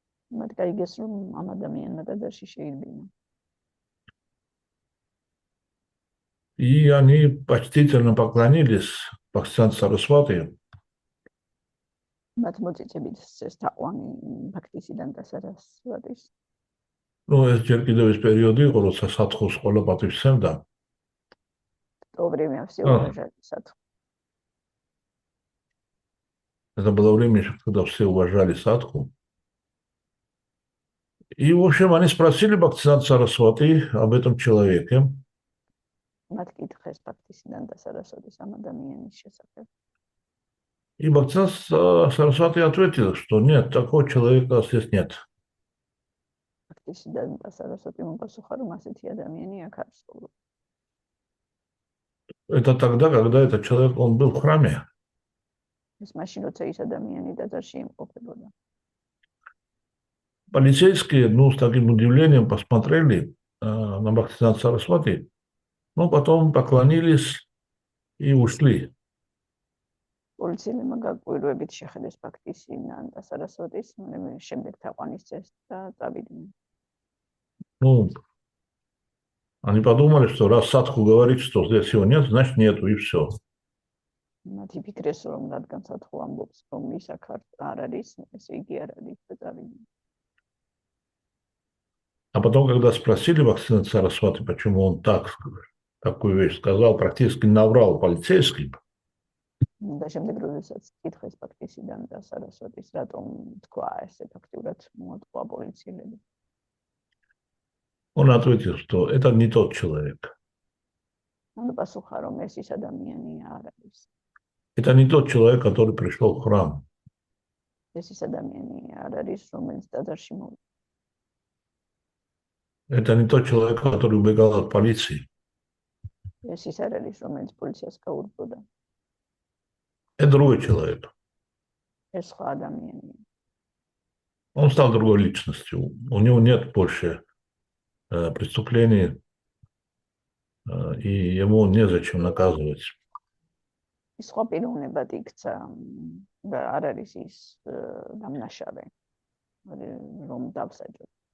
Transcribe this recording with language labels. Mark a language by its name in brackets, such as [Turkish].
[Georgian] მათ გაიგეს, რომ ამ ადამიანმა ტაძარში შეირბინა. [Russian] И они почтительно поклонились Бхактисиданту Сарасвати. [Georgian] მათ მოწიწებით თაყვანი ფაქტისიდან და სარასვატის. Ну, ეს ჯერ კიდევ ის პერიოდი იყო, როცა სათხურს ყველა პატივსცემდა. [Russian] То время все уважали садху. Это было время, когда все уважали садху. И, в общем, они спросили Бхактисиданту Сарасвати об этом человеке. [Georgian] მათ კითხეს ფაქტისიდან და სარასვატის ამ ადამიანის შესახებ. [Russian] И Бхактисиданта Сарасвати ответил, что нет, такого человека здесь нет. [Georgian] ფაქტისიდან და სარასვატი მოპასუხა, რომ ასეთი ადამიანი აქ არ სულ. [Russian] Это тогда, когда этот человек, он был в храме. [Georgian] ეს მაშინ, როცა ის ადამიანი ტაძარში იმყოფებოდა. [Russian] Полицейские, ну, с таким удивлением посмотрели на Бхактисиданта Сарасвати, но потом поклонились и ушли. [Georgian] პოლიციელებმა გაკვირვებით შეხედეს ფაქტისიდან და სარასვატის, შემდეგ თაყვანისცეს და წავიდნენ. [Russian] Ну, они подумали, что раз садху говорит, что здесь его нет, значит нету, и все. [Georgian] მათ იფიქრეს, რომ რადგან სათხუ ამბობს, რომ ის აქ არ არის, ესე იგი არ არის და წავიდნენ. [Russian] А потом, когда спросили Бхактисиданта Сарасвати, почему он такую вещь сказал, практически наврал полицейским. [Georgian] და შემდეგ, როდესაც კითხეს ფაქტისიდან და სარასვატის, რატომ თქვა ესე ფაქტურად მოატყვა პოლიციელები. [Russian] Он ответил, что это не тот человек. [Georgian] ანუ პასუხა, რომ ეს ის ადამიანი არ არის. [Russian] Это не тот человек, который пришел в храм. [Georgian] ეს ის ადამიანი არ არის, რომელიც ტაძარში მოვიდა. [Russian] Это не тот человек, который убегал от полиции. [Georgian] ეს ის არ არის, რომელიც პოლიციას გაურბოდა. [Russian] Это другой человек. [Georgian] ეს სხვა ადამიანია. [Russian] Он стал другой личностью. У него нет больше преступлений, и ему незачем наказывать. [Georgian] ის სხვა პიროვნებად იქცა და არ არის ის დამნაშავე, რომ დავსაჯო.